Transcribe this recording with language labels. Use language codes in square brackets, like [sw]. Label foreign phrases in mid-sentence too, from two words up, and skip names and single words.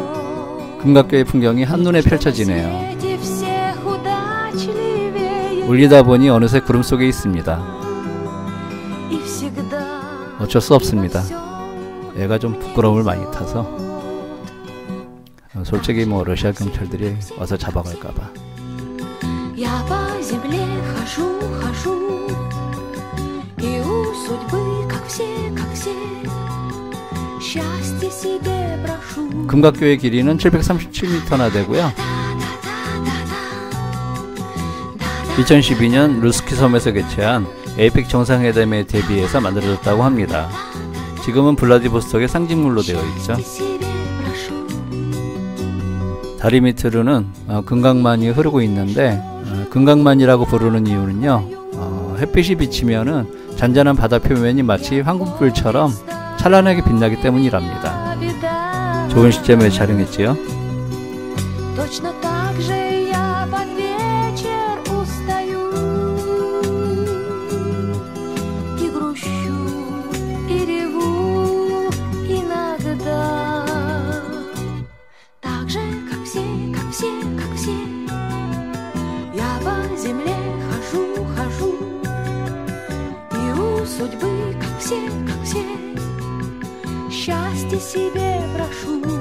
[ko] 금각교의 풍경이 한눈에 펼쳐지네요. [ru] Свете всех удачливее [ko] 울리다 보니 어느새 구름 속에 있습니다. [ru] и всегда [ko] 어쩔 수 없습니다. 애가 좀 부끄러움을 많이 타서 솔직히 뭐 러시아 경찰들이 와서 잡아갈까봐. [ru] Я по земле хожу, хожу, и у судьбы, как все, счастье себе прошу. [ko] 금각교의 길이는 737m나 되고요. 2012년 루스키 섬에서 개최한 에이펙 정상회담에 대비해서 만들어졌다고 합니다. 지금은 블라디보스톡의 상징물로 되어 있죠. 다리 밑으로는 금강만이 흐르고 있는데 금강만이라고 부르는 이유는요, 햇빛이 비치면은 잔잔한 바다 표면이 마치 황금불처럼 찬란하게 빛나기 때문이랍니다. 좋은 시점에 촬영했지요. [ru] Точно так же я под вечер устаю и грущу, и реву иногда. Так же, как все, я по земле хожу, хожу, и у судьбы, как все, счастье себе прошу.